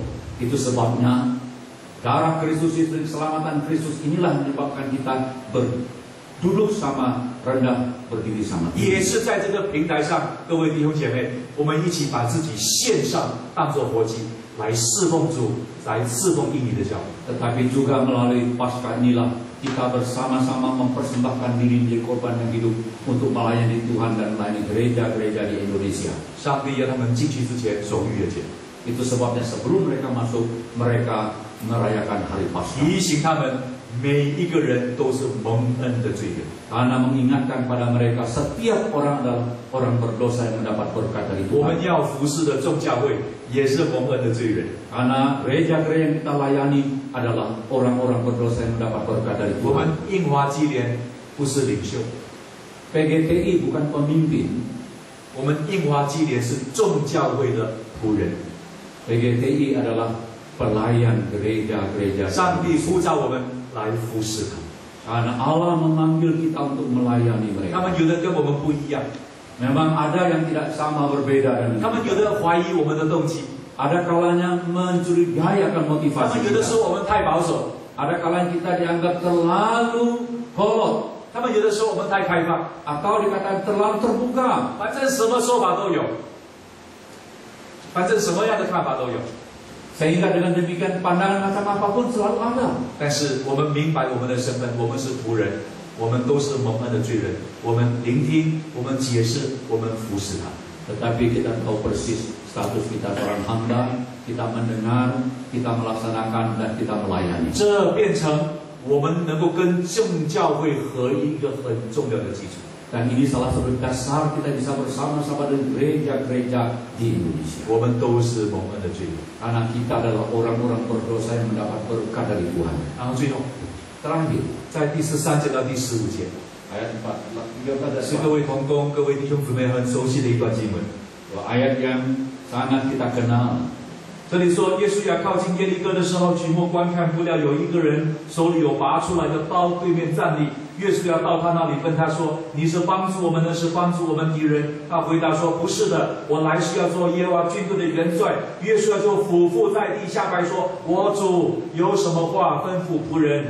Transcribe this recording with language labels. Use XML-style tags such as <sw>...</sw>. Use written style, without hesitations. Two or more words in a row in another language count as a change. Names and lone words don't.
<id>Itu sebabnya darah Kristus Yesus dan keselamatan Kristus inilah menyebabkan kita berduduk sama rendah, berdiri sama.</id> <zh>也是在这个平台上，各位弟兄姐妹，我们一起把自己献上，当作活祭，来侍奉主，来侍奉印尼的教会。</zh> <id>Tetapi juga melalui Paskah inilah kita bersama-sama mempersembahkan diri menjadi korban yang hidup untuk melayani Tuhan dan melayani gereja-gereja di Indonesia.</id> <zh>上帝要他们进去之前守逾越节，</zh> <id>Itu sebabnya sebelum mereka masuk, mereka merayakan hari Paskah.</id> <zh>提醒他们每一个人都是蒙恩的罪人。</zh> <id>Karena mengingatkan pada mereka setiap orang adalah orang berdosa yang mendapat berkat dari 我 Tuhan.</id> <zh>们要服侍的众教会也是蒙恩的罪人。</zh> <id>Karena gereja-gereja yang kita layani adalah orang-orang berdosa yang mendapat berkat dari 我 Tuhan.</id> <zh>们印华基联不是领袖，</zh> <id>PGTI bukan pemimpin.</id> <zh>我们印华基联是众教会的仆人。</zh> <id>PGTI adalah pelayan gereja-gereja.</id> <zh>上帝呼召我们来服侍他。</zh> <id>Karena Allah memanggil kita untuk melayani 他 mereka.</id> <zh>们有的跟我们不一样，</zh> <id>Memang ada yang tidak sama berbeda dengan</id> <zh>他们有的怀疑我们的动机，</zh> <id>Ada kalanya mencurigai akan 他 motivasi</id> <zh>们有的</zh> <id>kita.</id> <zh>说我们太保守，</zh> <id>Ada kalanya kita dianggap terlalu kolot</id> <zh>他们有的说我们太开放，</zh> <id>atau dikatakan terlalu terbuka.</id> <zh>反正什么说法都有，反正什么样的看法都有。</zh> <id>Sehingga dengan demikian pandangan macam apapun selalu ada.</id> <zh>但是我们明白我们的身份，我们是仆人，我们都是蒙恩的罪人。我们聆听，我们解释，我们服侍他。</zh> <id>Tetapi kita tahu persis status kita seorang hamba, kita mendengar, kita melaksanakan, dan kita melayani.</id> <zh>这变成我们能够跟正教会合一一个很重要的基础。</zh> <id>Dan ini salah satu dasar kita bisa bersama-sama dengan gereja-gereja di Indonesia.</id> <zh>我们都是蒙恩的罪人。</zh> <id>Karena kita adalah orang-orang berdosa yang mendapat berkat dari Tuhan.</id> <zh>然后最后，</zh> <id>Terakhir,</id> <zh>在第13节到第15节，</zh> <id>ayat 13</id> <zh>是各位同工、各位弟兄姊妹很熟悉的一段经文。</zh> <id>ayat yang sangat kita kenal.</id> <zh>这里说，耶稣要靠近耶利哥的时候，举目观看，不料有一个人手里有拔出来的刀，对面站立。耶稣要到他那里，问他说：“你是帮助我们的，是帮助我们敌人？” 他回答说：“不是的，我来是要做耶和华军队的元帅。” 耶稣就俯伏在地下拜说：“我主有什么话吩咐仆人？”</zh>